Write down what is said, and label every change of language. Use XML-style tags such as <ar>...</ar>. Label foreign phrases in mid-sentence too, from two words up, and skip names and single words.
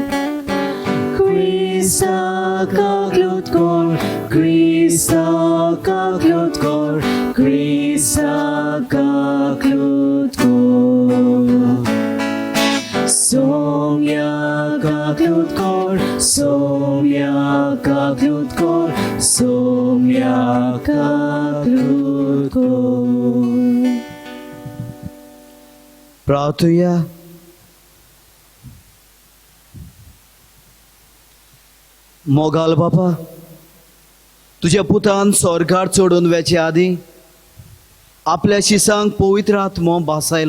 <kok>Krista kaklut kor, Krista kaklut kor, Krista kaklut kor. Somja kaklut kor, somja kaklut kor, somja kaklut kor. प्रार्थुया. मोगाल बापा, तुझ्या पुतान स्वर्गार चडून वेचे आदीं आपल्या शिसांक पवित्र आत्मो भासायलो.</kok>